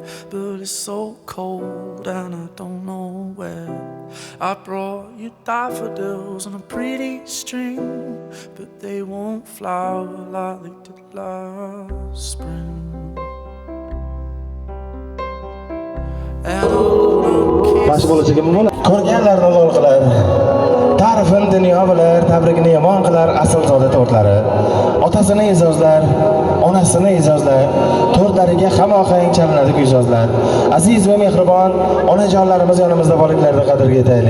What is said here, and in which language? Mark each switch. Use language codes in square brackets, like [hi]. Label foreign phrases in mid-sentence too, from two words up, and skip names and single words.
[en] but it's so cold and I don't know where. I brought you daffodils on a pretty string, but they won't flower like they did last spring. And [uz] Baş bo'lajagi bu ko'rganlarni lol qilar. Ta'rifini dunyo bilar, tabrikini yomon qilar asl zoda tortlari. Otasini izozlar, onasini izozlar, tortlariga hamohang chalinadi kuyzozlar. Aziz va mehribon onajonlarimiz yonimizda borliklarini qadriga yetaylik.